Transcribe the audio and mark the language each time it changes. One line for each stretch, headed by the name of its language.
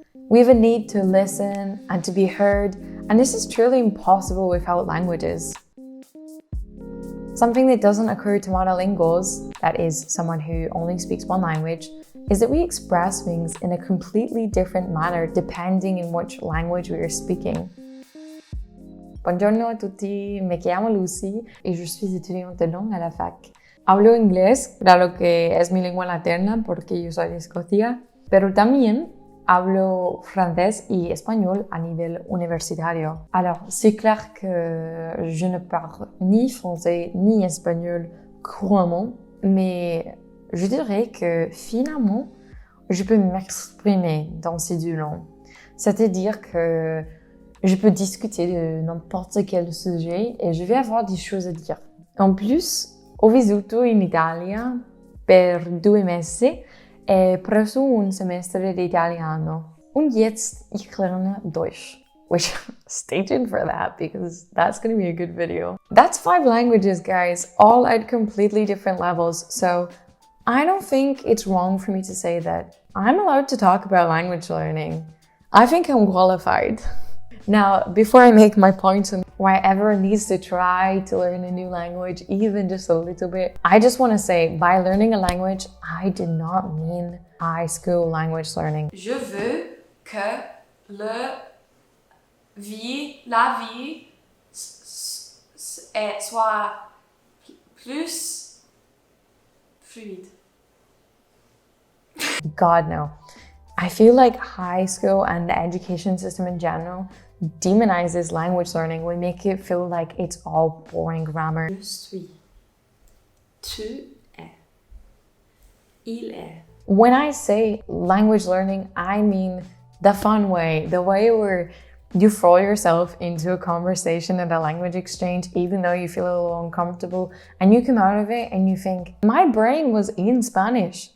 English: We have a need to listen and to be heard, and this is truly impossible without languages. Something that doesn't occur to monolinguals, that is, someone who only speaks one language, is that we express things in a completely different manner depending on which language we are speaking.
Italian: Buongiorno a tutti,
Spanish: me llamo Lucy y
French: je suis étudiante de langue à la fac.
Spanish: Hablo inglés, dado que es mi lengua materna porque yo soy de Escocia, pero también hablo francés y español a nivel universitario.
French: Alors, c'est clair que je ne parle ni français ni espagnol couramment, mais je dirais que finalement, je peux m'exprimer dans ces deux langues. C'est-à-dire que je peux discuter de n'importe quel sujet et je vais avoir des choses à dire. En plus,
Italian: ho vissuto in Italia per 2 mesi e preso un semestre di italiano.
German: Und jetzt ich lerne Deutsch.
English: Which, stay tuned for that because that's going to be a good video. That's 5 languages, guys, all at completely different levels. So I don't think it's wrong for me to say that I'm allowed to talk about language learning. I think I'm qualified. Now, before I make my points on why everyone needs to try to learn a new language, even just a little bit, I just want to say, by learning a language, I did not mean high school language learning.
French: Je veux que la vie soit plus fluide.
English: God, no. I feel like high school and the education system in general demonizes language learning. We make it feel like it's all boring grammar.
French: Je suis. Tu es. Il est.
English: When I say language learning, I mean the fun way, the way where you throw yourself into a conversation and a language exchange, even though you feel a little uncomfortable, and you come out of it and you think, my brain was in Spanish.